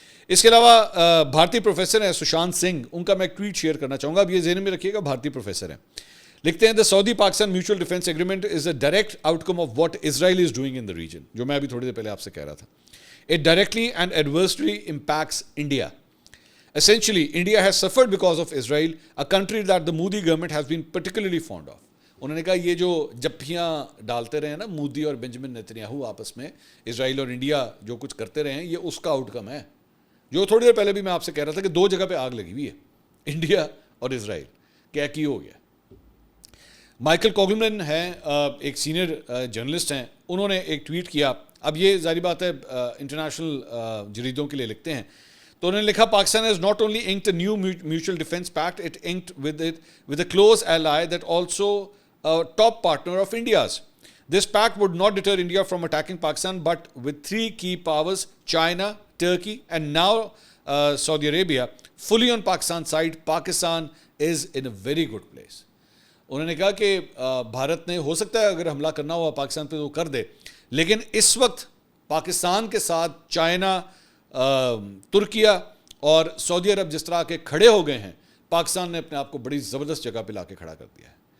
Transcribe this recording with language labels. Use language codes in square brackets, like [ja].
[ur] اس کے علاوہ بھارتی پروفیسر ہیں سشانت سنگھ, ان کا میں ایک ٹویٹ شیئر کرنا چاہوں گا, اب یہ ذہن میں رکھیے گا بھارتی پروفیسر ہیں. [en] لکھتے ہیں the Saudi Pakistan mutual defence agreement is a direct outcome of what Israel is doing in the region, [ur] جو میں ابھی تھوڑی دیر پہلے آپ سے کہہ رہا تھا. [en] It directly and adversely impacts India. Essentially, India has suffered because of Israel, a country that the Modi government has been particularly fond of. [ur] انہوں نے کہا یہ جو جپیاں ڈالتے رہے ہیں نا مودی اور بنجمن نیتنیاہو آپس میں, اسرائیل اور انڈیا جو کچھ کرتے رہے ہیں, یہ اس کا آؤٹ کم ہے. جو تھوڑی دیر پہلے بھی میں آپ سے کہہ رہا تھا کہ دو جگہ پہ آگ لگی ہوئی ہے, انڈیا اور اسرائیل. کیا کی ہو گیا. مائیکل کوگلمن ہیں, ایک سینئر جرنلسٹ ہیں, انہوں نے ایک ٹویٹ کیا. اب یہ ظاہری بات ہے انٹرنیشنل جریدوں کے لیے لکھتے ہیں, تو انہوں نے لکھا [en] Pakistan has not only inked a new mutual defense pact, it inked with a close ally that also a top partner of India's. This pact would not deter India from attacking Pakistan, but with three key powers, China, Turkey and now Saudi Arabia, fully on Pakistan's side, Pakistan is in a very good place. [ur] انہوں نے کہا کہ بھارت نے ہو سکتا ہے اگر حملہ کرنا ہوا پاکستان پہ تو کر دے, لیکن اس وقت پاکستان کے ساتھ چائنا, ترکیہ اور سعودی عرب جس طرح کے کھڑے ہو گئے ہیں, پاکستان نے اپنے آپ کو بڑی زبردست جگہ پہ لا کے کھڑا کر دیا ہے.